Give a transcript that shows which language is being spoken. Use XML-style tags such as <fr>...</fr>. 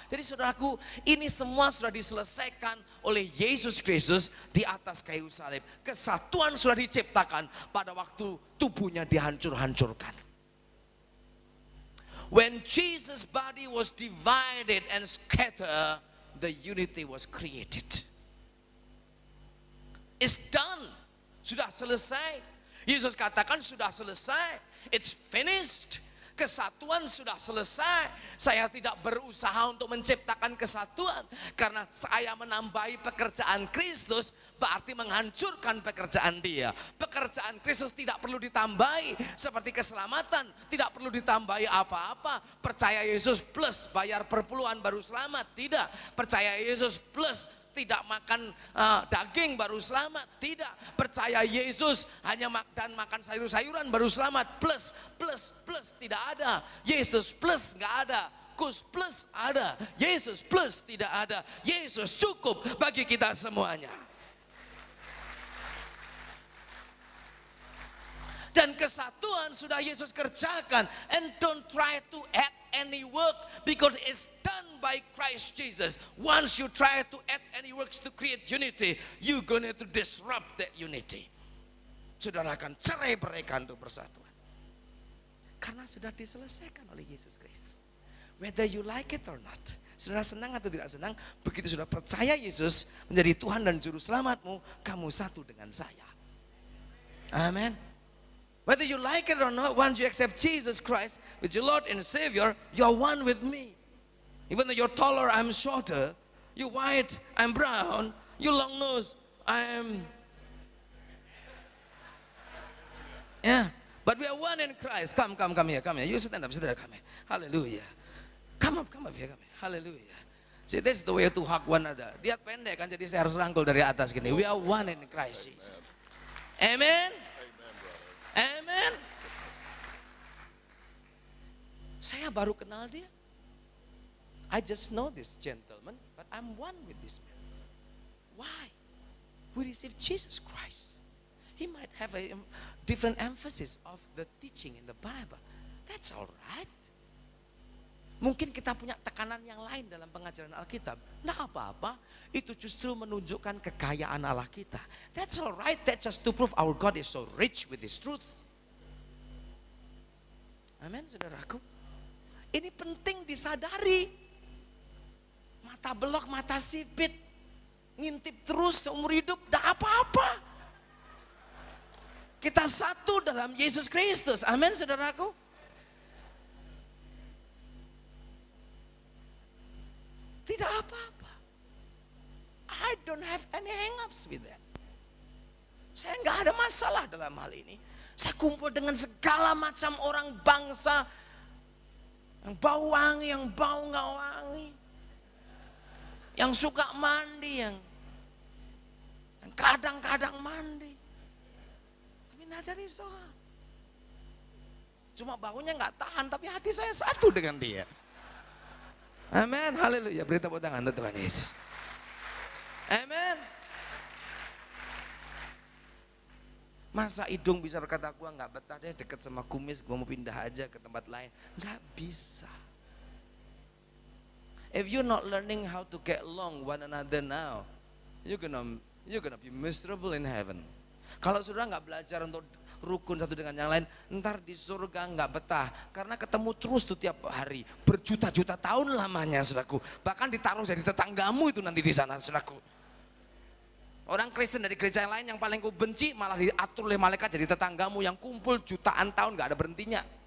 <id>Jadi saudaraku, ini semua sudah diselesaikan oleh Yesus Kristus di atas kayu salib. Kesatuan sudah diciptakan pada waktu tubuhnya dihancur-hancurkan.</id> <en>When Jesus' body was divided and scattered, the unity was created. It's done.</en> <id>Sudah selesai.</id> <en>Yesus katakan sudah selesai. It's finished.</en> <id>Kesatuan sudah selesai. Saya tidak berusaha untuk menciptakan kesatuan, karena saya menambahi pekerjaan Kristus berarti menghancurkan pekerjaan Dia. Pekerjaan Kristus tidak perlu ditambahi, seperti keselamatan tidak perlu ditambahi apa-apa. Percaya Yesus plus bayar perpuluhan baru selamat, tidak. Percaya Yesus plus tidak makan daging baru selamat, tidak. Percaya Yesus hanya makan sayur-sayuran baru selamat, plus tidak ada. Yesus plus nggak ada, Kus plus ada, Yesus plus tidak ada. Yesus cukup bagi kita semuanya. Dan kesatuan sudah Yesus kerjakan,</id> <en>and don't try to add any work because it's done by Christ Jesus. Once you try to add any works to create unity, you're going to disrupt that unity.</en> <id>Saudara akan cerai-beraikan untuk persatuan, karena sudah diselesaikan oleh Yesus Kristus.</id> <en>Whether you like it or not,</en> <id>saudara senang atau tidak senang, begitu sudah percaya Yesus menjadi Tuhan dan Juru Selamatmu, kamu satu dengan saya. Amen.</id> <en>Whether you like it or not, once you accept Jesus Christ with your Lord and Savior, you are one with me. Even though you're taller, I'm shorter. You white, I'm brown. You long nose, I'm... Yeah, but we are one in Christ. Come here. You stand up, come here. Hallelujah. Come up here, come here. Hallelujah. See, this is the way to hug one another.</en> <id>Dia pendek kan, jadi saya harus rangkul dari atas gini.</id> <en>We are one in Christ Jesus. Amen. Amen.</en> <id>Saya baru kenal dia.</id> <en>I just know this gentleman, but I'm one with this man. Why? We receive Jesus Christ. He might have a different emphasis of the teaching in the Bible. That's all right.</en> <id>Mungkin kita punya tekanan yang lain dalam pengajaran Alkitab. Nah apa-apa, itu justru menunjukkan kekayaan Allah kita.</id> <en>That's all right, that's just to prove our God is so rich with His truth.</en> <id>Amin, saudaraku. Ini penting disadari. Mata belok, mata sipit, ngintip terus seumur hidup, tidak apa-apa. Kita satu dalam Yesus Kristus. Amin, saudaraku. Tidak apa-apa.</id> <en>I don't have any hang-ups with that.</en> <id>Saya nggak ada masalah dalam hal ini. Saya kumpul dengan segala macam orang bangsa, yang bau wangi, yang bau nggak wangi, yang suka mandi, yang kadang-kadang mandi. Tapi najari soal. Cuma baunya nggak tahan, tapi hati saya satu dengan dia. Amin, haleluya. Beri tepuk tangan untuk Tuhan Yesus. Amin. Masa hidung bisa berkata, gua nggak betah deh deket sama kumis, gua mau pindah aja ke tempat lain. Nggak bisa.</id> <en>If you're not learning how to get along one another now, you're gonna be miserable in heaven.</en> <id>Kalau saudara nggak belajar untuk rukun satu dengan yang lain, ntar di surga nggak betah, karena ketemu terus tuh tiap hari, berjuta-juta tahun lamanya, saudaraku. Bahkan ditaruh jadi tetanggamu itu nanti di sana, saudaraku. Orang Kristen dari gereja yang lain yang paling ku benci malah diatur oleh malaikat jadi tetanggamu yang kumpul jutaan tahun nggak ada berhentinya.</id>